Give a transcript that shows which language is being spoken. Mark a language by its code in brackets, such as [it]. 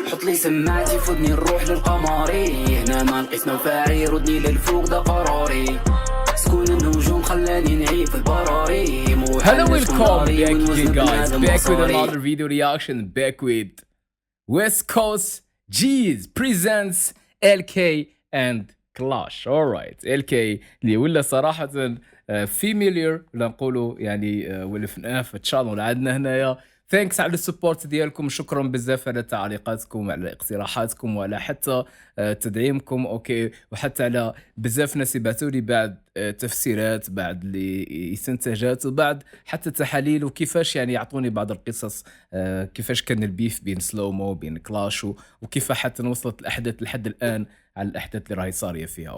[ar] حط لي سماعتي فودني نروح للقمري، هنا ما نقيس نوفاري ردني للفوق ده قراري، سكون النجوم خلاني نعيب في البراري. [en] Hello, welcome back again guys, back with another video reaction, back with West Coast G's presents LK and Clash. [ar] Alright, LK اللي ولا صراحة familiar ولا نقولوا يعني ولا فناف تشانل عندنا هنايا. ثانكس على السبورت ديالكم، شكرا بزاف على تعليقاتكم وعلى اقتراحاتكم وعلى حتى تدعيمكم، اوكي، وحتى على بزاف ناس يبعثوا لي بعد تفسيرات، بعد اللي استنتاجات، وبعد حتى تحاليل، وكيفاش يعني يعطوني بعض القصص، كيفاش كان البيف بين سلومو بين كلاش، وكيف حتى وصلت الاحداث لحد الان على الاحداث اللي راهي صاريه فيها.